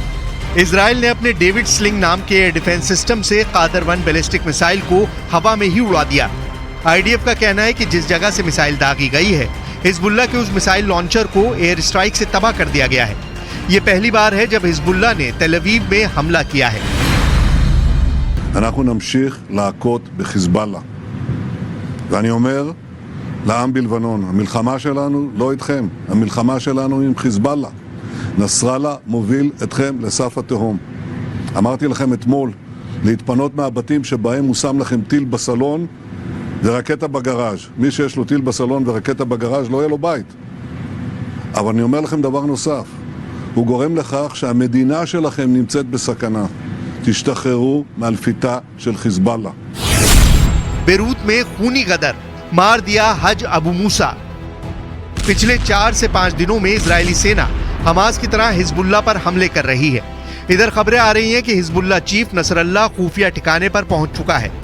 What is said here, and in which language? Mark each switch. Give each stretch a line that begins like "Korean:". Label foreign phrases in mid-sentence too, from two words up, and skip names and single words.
Hindi: इजराइल ने अपने डेविड स्लिंग नाम के
English: air defense system
Hindi: से कादर 1 बैलिस्टिक मिसाइल को हवा में ही उड़ा दिया। आईडीएफ का कहना है कि जिस जगह से मिसाइल दागी गई है, हिजबुल्लाह के उस
English: missile launcher
Hindi: को
English: air strike
Hindi: से तबाह कर दिया गया है। ये पहली बार है जब हिजबुल्लाह ने तेल अवीव में हमला किया है।
Hebrew: אנחנו נמשיך להכות בחיזבאללה. ואני אומר לעם בלבנון, המלחמה שלנו לא איתכם, המלחמה שלנו עם חיזבאללה. נסראללה מוביל אתכם לסף התהום. אמרתי לכם אתמול להתפנות מהבתים שבהם הוא שם לכם טיל בסלון ורקטה בגראז'. מי שיש לו טיל בסלון ורקטה בגראז' לא יהיה לו בית. אבל אני אומר לכם דבר נוסף, הוא גורם לכך שהמדינה שלכם נמצאת בסכנה. תשתחררו מהלפיתה של חיזבאללה.
Hindi: बेरूत में खूनी गदर मार दिया हज अबू मूसा। पिछले 4 से 5 दिनों में इजरायली सेना हमास की तरह हिजबुल्लाह पर हमले कर रही है। इधर खबरें आ रही हैं कि हिजबुल्लाह चीफ नसरल्लाह खुफिया ठिकाने पर पहुंच चुका है।